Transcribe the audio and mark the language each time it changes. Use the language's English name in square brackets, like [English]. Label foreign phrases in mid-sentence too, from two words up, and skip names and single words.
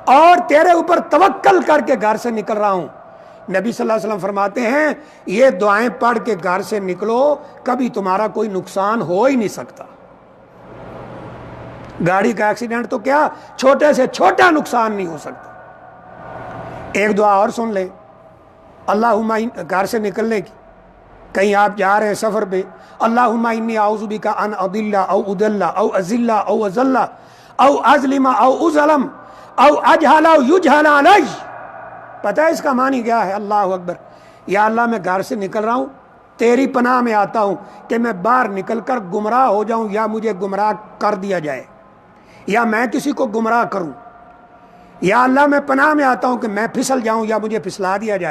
[Urdu] اور تیرے اوپر توکل کر کے گھر سے نکل رہا ہوں۔ نبی [Arabic] صلی اللہ علیہ وسلم [Urdu] فرماتے ہیں یہ دعائیں پڑھ کے گھر سے نکلو، کبھی تمہارا کوئی نقصان ہو ہی نہیں سکتا۔ گاڑی کا ایکسیڈنٹ تو کیا، چھوٹے سے چھوٹا نقصان نہیں ہو سکتا۔ ایک دعا اور سن لیں، اللہم، گھر سے نکلنے کی، کہیں آپ جا رہے ہیں سفر پہ، [Arabic] اللہم انی اعوذ بک ان اضل او اضل او ازل او ازل او اظلم او اظلم او اجہل او یجہل علی۔ [Urdu] پتہ ہے اس کا معنی کیا ہے؟ [Arabic] اللہ اکبر، [Urdu] یا اللہ میں گھر سے نکل رہا ہوں، تیری پناہ میں آتا ہوں کہ میں باہر نکل کر گمراہ ہو جاؤں، یا مجھے گمراہ کر دیا جائے، یا میں کسی کو گمراہ کروں۔ یا اللہ میں پناہ میں آتا ہوں کہ میں پھسل جاؤں یا مجھے پھسلا دیا جائے۔